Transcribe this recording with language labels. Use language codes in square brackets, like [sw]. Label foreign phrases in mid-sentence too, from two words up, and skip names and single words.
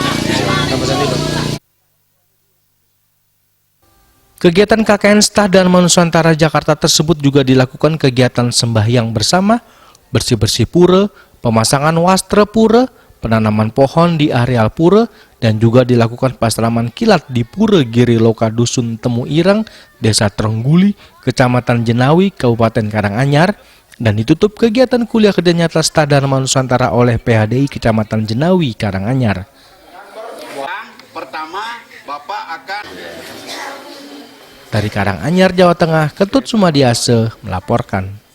[id] Kegiatan KKN Stah Dharma Nusantara Jakarta tersebut juga dilakukan kegiatan sembahyang bersama, bersih-bersih pura, pemasangan wastra pura, penanaman pohon di areal pura, dan juga dilakukan pasraman kilat di Pura Giri Loka Dusun Temu Ireng, Desa Trengguli, Kecamatan Jenawi, Kabupaten Karanganyar, dan ditutup kegiatan kuliah kerja nyata Stah Dharma Nusantara oleh PHDI Kecamatan Jenawi, Karanganyar. Pertama, Bapak akan Dari Karanganyar, Jawa Tengah, Ketut Sumadiase melaporkan.